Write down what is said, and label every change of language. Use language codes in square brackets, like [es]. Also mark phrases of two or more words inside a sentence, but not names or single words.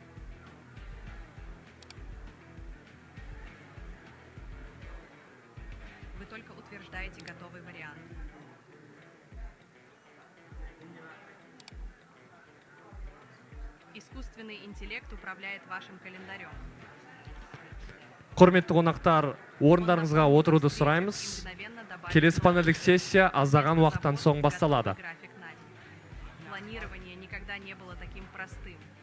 [ru] Вы только утверждаете готовый вариант. Искусственный интеллект управляет вашим календарем. [kk] Құрметті қонақтар, орындарыңызға отыруды сұраймыз. Келесі панельдік сессия аздаған уақыттан соң басталады. [ru] Планирование никогда не было таким простым.